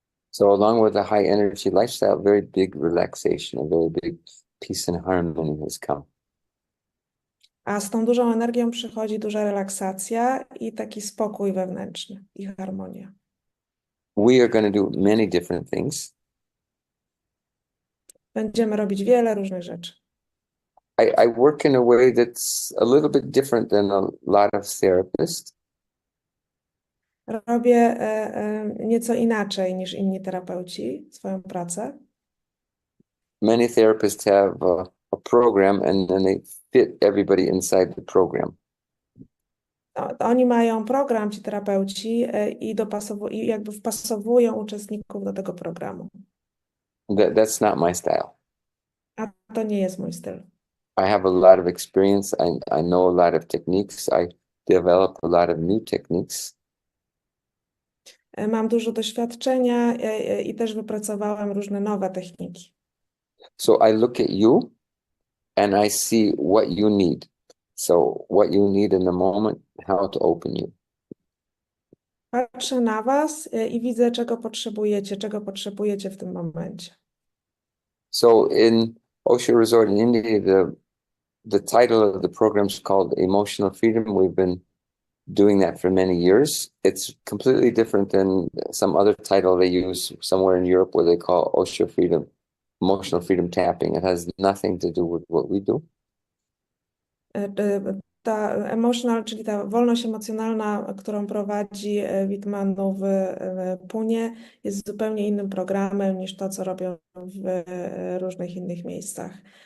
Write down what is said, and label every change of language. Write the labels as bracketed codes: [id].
[en] So along with the high energy lifestyle, very big relaxation, a very big peace and harmony has come. [pl] A z tą dużą energią przychodzi duża relaksacja i taki spokój wewnętrzny i harmonia. [en] We are going to do many different things. [pl] Będziemy robić wiele różnych rzeczy. [en] I work in a way that's a little bit different than a lot of therapists. [pl] Robię nieco inaczej niż inni terapeuci swoją pracę. [en] Many therapists have a program and then they fit everybody inside the program. [pl] Oni mają program, ci terapeuci, i jakby wpasowują uczestników do tego programu. [en] That's not my style. [pl] a to nie jest mój styl. [en] I have a lot of experience. I know a lot of techniques. I develop a lot of new techniques. [pl] Mam dużo doświadczenia i też wypracowałam różne nowe techniki. [en] So I look at you and I see what you need. So what you need in the moment, how to open you. [pl] Patrzę na was i widzę, czego potrzebujecie w tym momencie. [en] So in Osho Resort in India, the title of the program is called Emotional Freedom. We've been doing that for many years. It's completely different than some other title they use somewhere in Europe where they call Osho Freedom, Emotional Freedom Tapping. It has nothing to do with what we do. [pl] Ta emotional, czyli ta wolność emocjonalna, którą prowadzi Veet Mano w Punie, jest zupełnie innym programem niż to, co robią w różnych innych miejscach.